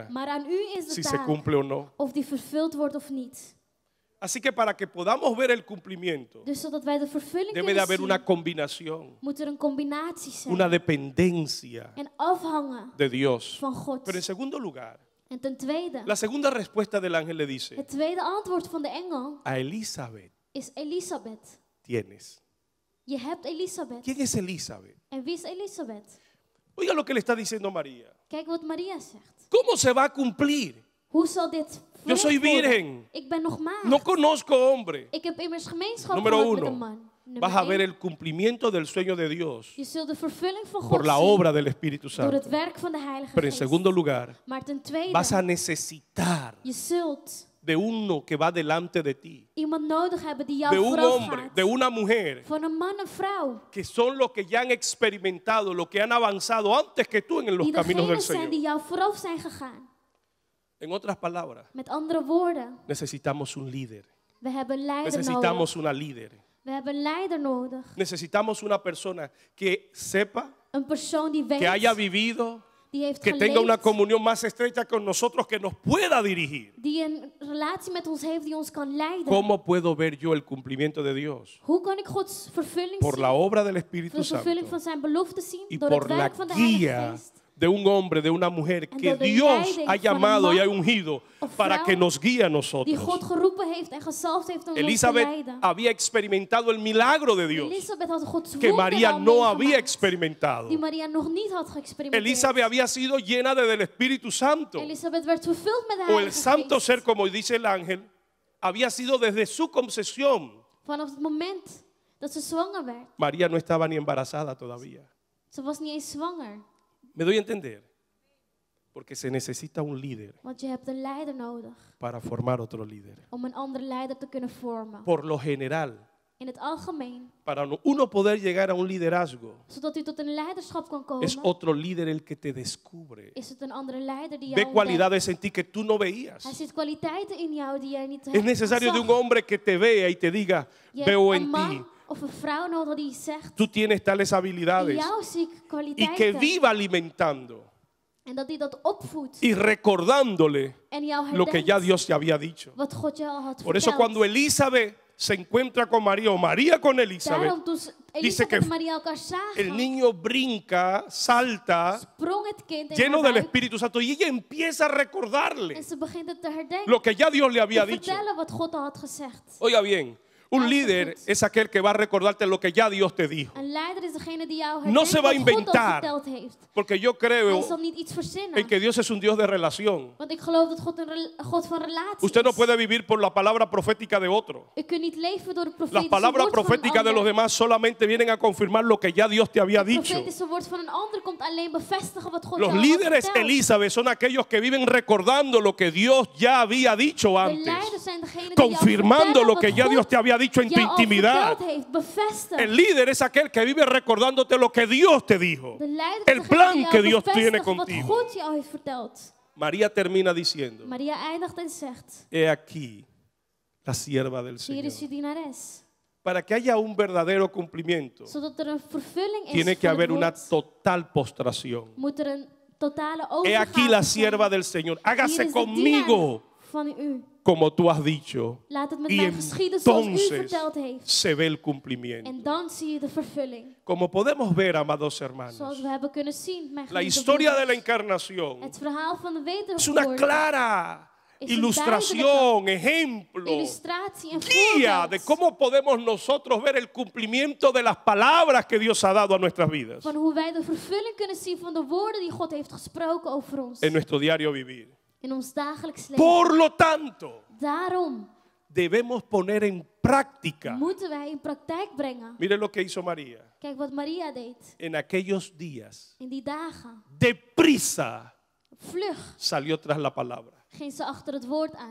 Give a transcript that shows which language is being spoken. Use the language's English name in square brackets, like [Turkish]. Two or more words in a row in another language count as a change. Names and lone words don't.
[Dutch] maar aan u is de [Spanish] si se [Dutch] taak [Spanish] cumple o no. [Dutch] of die vervuld wordt of niet. [Spanish] Así que para que podamos ver el cumplimiento, [Dutch] Dus zodat wij de vervulling [Spanish] debe de [Dutch] kunnen [Spanish] haber una [Dutch] zien, [Spanish] combinación, [Dutch] moet er een combinatie zijn. [Spanish] una dependencia [Dutch] En afhangen [Spanish] de Dios. [Dutch] van God. [Spanish] Pero en segundo lugar, [Dutch] En ten tweede, [Spanish] la segunda respuesta del ángel le dice, [Dutch] het tweede antwoord van de engel [Spanish] a Elizabeth [Dutch] is Elisabeth. [Spanish] tienes. [Dutch] Je hebt Elisabeth. [Spanish] ¿Quién es Elizabeth? [Dutch] En wie is Elisabeth? [Spanish] Oiga lo que le está diciendo María. [Dutch] Kijk wat Maria zegt. [Spanish] ¿Cómo se va a cumplir? [Dutch] Hoe zal dit [Spanish] Yo soy [Dutch] verricht worden? [Spanish] virgen. [Dutch] Ik ben nog maagd. [Spanish] No conozco hombre. [Dutch] Ik heb immers gemeenschap [Spanish] Número [Dutch] gehad met [Spanish] uno, [Dutch] een man. Nummer [Spanish] vas a ver [Dutch] één, [Spanish] el cumplimiento del sueño de Dios [Dutch] je zult de vervulling van God [Spanish] por la [Dutch] zien [Spanish] obra del Espíritu [Dutch] door het [Spanish] Santo. [Dutch] werk van de Heilige [Spanish] Pero en [Dutch] Geest. [Spanish] segundo lugar, [Dutch] Maar ten tweede, [Spanish] vas a necesitar [Dutch] je zult [Spanish] de uno que va delante de ti, [Dutch] iemand nodig hebben die jou [Spanish] de un [Dutch] vooraf [Spanish] hombre, [Dutch] gaat. [Spanish] de una mujer, [Dutch] Van een man en vrouw. [Spanish] que son los que ya han experimentado, los que han avanzado antes que tú en los [Dutch] Die [Spanish] caminos del [Dutch] degenen zijn die [Spanish] Señor. [Dutch] jou vooraf zijn gegaan. [Spanish] En otras palabras, [Dutch] Met andere woorden, [Spanish] necesitamos un líder. [Dutch] we hebben een leider [Spanish] Necesitamos [Dutch] nodig. [Spanish] una líder. [Dutch] We hebben een leider nodig. [Spanish] Necesitamos una persona que sepa, [Dutch] Een persoon die weet, [Spanish] que haya vivido, [Dutch] die heeft [Spanish] que tenga una [Dutch] geleefd, [Spanish] comunión más estrecha con nosotros, que nos pueda dirigir. [Dutch] die een relatie met ons heeft, die ons kan leiden. [Spanish] ¿Cómo puedo ver yo el cumplimiento de Dios? [Dutch] Hoe kan ik Gods vervulling [Spanish] Por [Dutch] zien? [Spanish] la obra del Espíritu [Dutch] De vervulling [Spanish] Santo [Dutch] van zijn belofte zien [Spanish] y [Dutch] door het [Spanish] por la [Dutch] werk van de Heilige [Spanish] guía [Dutch] Geest. [Spanish] de un hombre, de una mujer [Dutch] En [Spanish] que [Dutch] door de [Spanish] Dios [Dutch] leiding [Spanish] ha [Dutch] van een [Spanish] llamado y [Dutch] man [Spanish] ha ungido [Dutch] of [Spanish] para [Dutch] vrouw [Spanish] que nos guíe a [Dutch] Die [Spanish] nosotros. [Dutch] God geroepen heeft en gezalfd heeft om ons te [Spanish] Elizabeth [Dutch] leiden. [Spanish] había experimentado el milagro de Dios [Dutch] Elisabeth had Gods [Spanish] que [Dutch] wonder [Spanish] María [Dutch] al [Spanish] no había [Dutch] meegemaakt, [Spanish] experimentado. [Dutch] die Maria nog niet had geëxperimenteerd. [Spanish] Elizabeth había sido llena del Espíritu Santo. [Dutch] Elisabeth werd vervuld met de [Spanish] O el [Dutch] Heilige [Spanish] santo [Dutch] Geest. [Spanish] ser, como dice el ángel, había sido desde su concepción. [Dutch] Vanaf het moment dat ze zwanger werd. [Spanish] María no estaba ni embarazada todavía. [Dutch] Ze was niet eens zwanger. [Spanish] ¿Me doy a entender? Porque se necesita un líder [Dutch] Want je hebt een leider nodig [Spanish] para formar otro líder. [Dutch] om een andere leider te kunnen vormen. [Spanish] Por lo general, [Dutch] In het algemeen. [Spanish] Para uno poder llegar a un liderazgo, [Dutch] Zodat u tot een leiderschap kan [Spanish] es [Dutch] komen. [Spanish] otro líder el que te descubre. [Dutch] Is het een andere leider die jou [Spanish] Ve [Dutch] ontdekt. [Spanish] cualidades en ti que tú no veías. [Dutch] Hij ziet kwaliteiten in jou die jij niet [Spanish] Es necesario de un [Dutch] zag. [Spanish] hombre que te vea y te diga, [Dutch] Je [Spanish] veo [Dutch] hebt [Spanish] en [Dutch] een [Spanish] ti, [Dutch] man of een vrouw nodig die zegt, [Spanish] tú tienes tales [Dutch] in [Spanish] habilidades [Dutch] jou zie ik [Spanish] y que [Dutch] kwaliteiten. [Spanish] viva alimentando [Dutch] En dat die dat opvoedt. [Spanish] y recordándole [Dutch] En jou [Spanish] lo que ya [Dutch] herdenkt [Spanish] Dios te había dicho. [Dutch] wat God jou al had [Spanish] Por eso [Dutch] verteld. [Spanish] cuando Elizabeth se encuentra con María o María con Elizabeth, [Dutch] Daarom toen Elisabeth [Spanish] que [Dutch] en Maria elkaar [Spanish] el [Dutch] zagen, [Spanish] niño brinca, salta, [Dutch] sprong het kind in [Spanish] lleno [Dutch] haar [Spanish] del [Dutch] buik. [Spanish] Espíritu Santo y ella empieza a recordarle [Dutch] En ze begint het te herdenken. [Spanish] lo que ya Dios le había [Dutch] Te [Spanish] dicho. [Dutch] vertellen wat God al had gezegd. [Spanish] Oiga bien, un líder es aquel que va a recordarte lo que ya Dios te dijo. [Dutch] Een leider is degene die jou [Spanish] No [Dutch] herdenkt [Spanish] se va a [Dutch] wat God al [Spanish] inventar. [Dutch] verteld heeft. [Spanish] Porque yo [Dutch] Hij [Spanish] creo [Dutch] zal niet iets verzinnen. [Spanish] en que Dios es un Dios de relación. [Dutch] Want ik geloof dat God een God van relatie [Spanish] Usted no [Dutch] is. [Spanish] puede vivir por la palabra profética de otro. [Dutch] U kunt niet leven door het [Spanish] Las [Dutch] profetische [Spanish] palabras [Dutch] woord van een [Spanish] proféticas de los [Dutch] ander. [Spanish] demás solamente vienen a confirmar lo que ya Dios te había [Dutch] Het [Spanish] dicho. [Dutch] profetische woord van een ander komt alleen bevestigen wat God [Spanish] Los [Dutch] jou had [Spanish] líderes [Dutch] verteld. [Spanish] Elizabeth son aquellos que viven recordando lo que Dios ya había dicho [Dutch] De [Spanish] antes, [Dutch] leiders zijn degenen die jou [Spanish] confirmando [Dutch] vertellen [Spanish] lo [Dutch] wat [Spanish] que ya [Dutch] God [Spanish] Dios te había dicho en tu [Dutch] jou al [Spanish] intimidad. [Dutch] verteld heeft, bevestigd. [Spanish] El líder es aquel que vive recordándote lo que Dios te dijo, [Dutch] De leider is [Spanish] el [Dutch] degene [Spanish] plan [Dutch] die jou [Spanish] que Dios [Dutch] bevestigt [Spanish] tiene [Dutch] wat [Spanish] contigo. [Dutch] God jou heeft verteld. [Spanish] María termina diciendo, [Dutch] Maria eindigt en zegt, [Spanish] he aquí la sierva del [Dutch] hier [Spanish] Señor. [Dutch] is uw dienares. [Spanish] Para que haya un verdadero cumplimiento, [Dutch] Zodat er een vervulling is [Spanish] tiene que [Dutch] van het [Spanish] haber una [Dutch] woord, [Spanish] total postración. [Dutch] moet er een totale [Spanish] He [Dutch] overgave [Spanish] aquí la [Dutch] zijn. [Spanish] sierva del Señor. [Dutch] Hier [Spanish] Hágase [Dutch] is de [Spanish] conmigo [Dutch] dienaar van u. [Spanish] como tú has dicho. [Dutch] Laat het met [Spanish] Y [Dutch] mij geschieden zoals u [Spanish] entonces [Dutch] verteld heeft. [Spanish] se ve el cumplimiento. [Dutch] En dan zie je de vervulling. [Spanish] Como podemos ver, amados [Dutch] Zoals [Spanish] hermanos, [Dutch] we hebben kunnen zien. Mijn [Spanish] la [Dutch] geliefde [Spanish] historia de la [Dutch] broeders. [Spanish] encarnación [Dutch] Het verhaal van de [Spanish] es una [Dutch] wedergeboorte. [Spanish] clara [Dutch] Es een [Spanish] ilustración, ejemplo, [Dutch] Illustratie en [Spanish] guía de [Dutch] voorbeeld [Spanish] cómo podemos nosotros ver el cumplimiento de las palabras que Dios ha dado a nuestras vidas [Dutch] van hoe wij de vervulling kunnen zien van de woorden die God heeft gesproken over ons. [Spanish] en nuestro diario vivir. [Dutch] In ons dagelijks leven. [Spanish] Por lo tanto, [Dutch] Daarom [Spanish] debemos poner en práctica. [Dutch] moeten wij in praktijk brengen. [Spanish] Mire lo que hizo María. [Dutch] Kijk wat Maria deed. [Spanish] En aquellos días, [Dutch] In die dagen. [Spanish] deprisa [Dutch] Vlug [Spanish] salió tras la palabra. [Dutch] ging ze achter het woord aan.